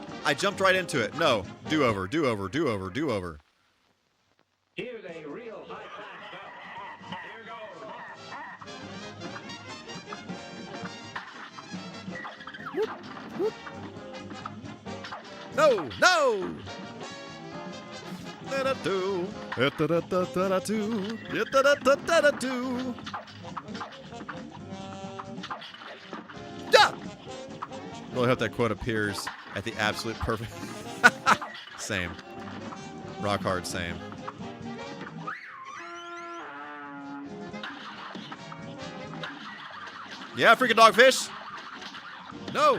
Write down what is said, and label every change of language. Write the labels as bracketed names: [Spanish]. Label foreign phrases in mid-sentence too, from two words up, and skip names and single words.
[English] I jumped right into it. No. Do over. Here's a real high-class bout. Here goes. Whoop. No! Da-da-do. Da-da-da-da-da-do. Da-da-da-da-da-do. Da! Really hope that quote appears at the absolute perfect... Same. Rock hard same. Yeah, freaking dogfish! No!